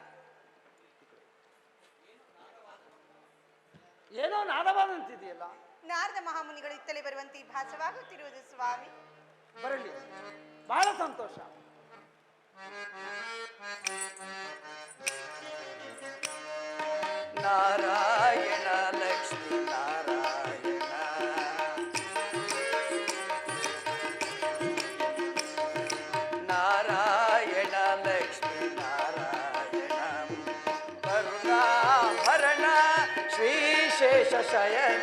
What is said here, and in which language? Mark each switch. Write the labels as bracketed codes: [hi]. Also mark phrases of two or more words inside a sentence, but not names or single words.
[kn] ಏನೋ ನಾದವಾದಂತಿದೆಯಲ್ಲ. ನಾರದ ಮಹಾಮುನಿಗಳು ಇತ್ತಲೇ ಬರುವಂತೆ ಭಾಸವಾಗುತ್ತಿರುವುದು ಸ್ವಾಮಿ. ಬರಲಿ, ಬಹಳ ಸಂತೋಷ. ನಾರಾಯಣ ಲಕ್ಷ್ಮೀ ನಾರಾಯಣ. ನಾರಾಯಣ ಲಕ್ಷ್ಮೀ ನಾರಾಯಣ. ಕರುಣಾಭರಣ ಶ್ರೀಶೇಷ ಶಯನ.